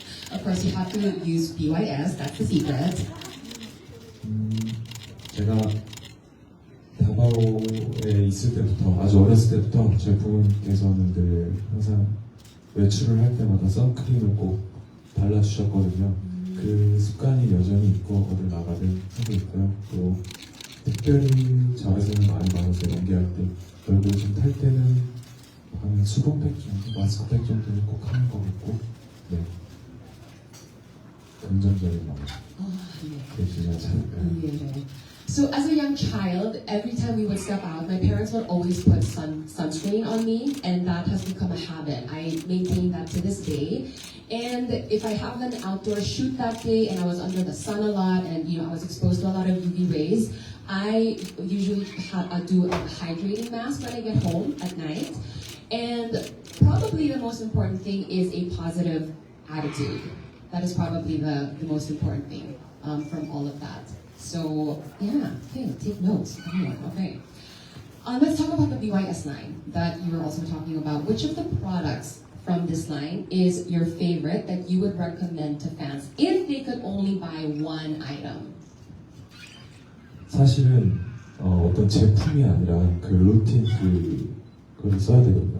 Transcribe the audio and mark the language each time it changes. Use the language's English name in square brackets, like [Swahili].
[English] Of course, you have to use BYS. That's the secret. [Korean] 제가 다바오에 있을 때부터 아주 어렸을 때부터 제 부모님께서는 늘 항상 외출을 할 때마다 선크림을 꼭 발라주셨거든요. 그 습관이 여전히 있고 어딜 나가든 하고 있고요. 또 특별히 자외선을 많이 받아서 연기할 때 얼굴 좀 탈 때는 한 수분팩 정도, 마스크팩 정도는 꼭 하는 것 같고 네. 긍정적인 마음 그게 중요하지 않을까요? [English] Yeah. So as a young child, every time we would step out, my parents would always put sunscreen on me, and that has become a habit. I maintain that to this day. And if I have an outdoor shoot that day and I was under the sun a lot and I was exposed to a lot of UV rays, I usually do a hydrating mask when I get home at night. And probably the most important thing is a positive attitude. That is probably the most important thing from all of that. So yeah, okay, take notes. Come on, okay. Let's talk about the BYS line that you were also talking about. Which of the products from this line is your favorite that you would recommend to fans if they could only buy one item? [Korean] 사실은 어떤 제품이 아니라 그 루틴 그걸 써야 되거든요.